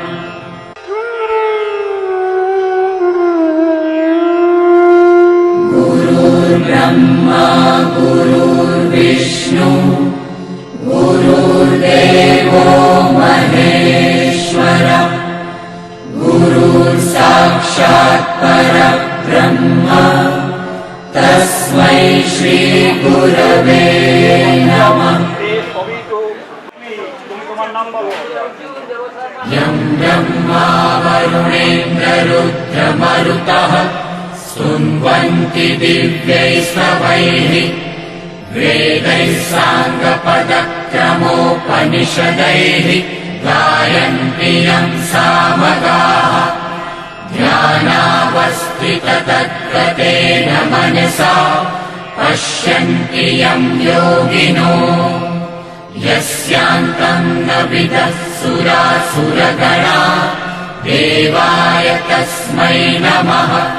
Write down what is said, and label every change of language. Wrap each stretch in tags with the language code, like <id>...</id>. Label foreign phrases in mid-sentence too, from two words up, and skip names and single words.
<sa>गुरुर्ब्रह्मा गुरुर्विष्णु गुरुर्देवो महेश्वर गुरुर्साक्षात् परब्रह्म तस्मै श्री गुरवे नमः।</sa> <bn>তোমার নাম বলো।</bn> <sa>यं ब्रह्मा वरुणेन्द्ररुद्रमरुतः स्तुन्वन्ति दिव्यैस्तवैः वेदैः साङ्गपदक्रमोपनिषदैः गायन्ति यं सामगाः ध्यानावस्थिततद्गतेन मनसा पश्यन्ति यं योगिनो यस्यान्तं न विदुः-सुरासुरगणा देवाय तस्मै नमः</sa>